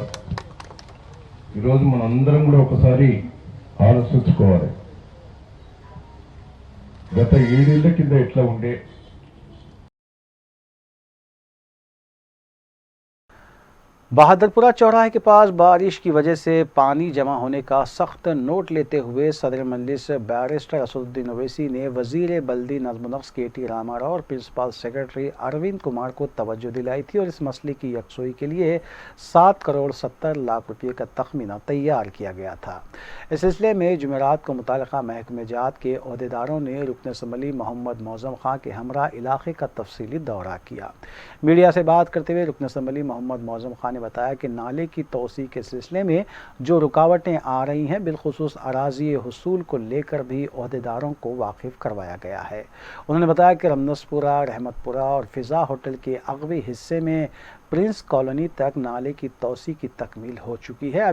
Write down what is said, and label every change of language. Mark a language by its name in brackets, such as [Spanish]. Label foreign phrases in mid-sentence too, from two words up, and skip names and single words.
[Telugu] ఈరోజు మనందరం కూడా ఒకసారి ఆలోచించుకోవాలి. గత 7 ఏళ్ల కింద ఎట్లా ఉండే, [Urdu] بہادرپورہ چوراہے کے پاس بارش کی وجہ سے پانی جمع ہونے کا سخت نوٹ لیتے ہوئے صدر مجلس بیرسٹر اسدالدین اویسی نے وزیر بلدی نظم و نسق KT راما راؤ اور [English] principal secretary [Urdu] اروند کمار کو توجہ دلائی تھی اور اس مسئلے کی یکسوئی کے لیے 7 کروڑ 70 لاکھ روپے کا تخمینہ تیار کیا گیا تھا. اس سلسلے میں جمعرات کو متعلقہ محکمہ جات کے عہدیداروں نے رکن اسمبلی محمد معظم خاں کے ہمراہ علاقے کا تفصیلی دورہ کیا. میڈیا سے بات کرتے ہوئے رکن اسمبلی محمد معظم خاں نے بتایا کہ نالے کی توسیع کے سلسلے میں جو رکاوٹیں آ رہی ہیں، بالخصوص اراضی حصول کو لے کر بھی عہدیداروں کو واقف کروایا گیا ہے. انہوں نے بتایا کہ رمنس پورہ، رحمت پورہ اور فضا ہوٹل کے اگوی حصے میں پرنس کالونی تک نالے کی توسیع کی تکمیل ہو چکی ہے.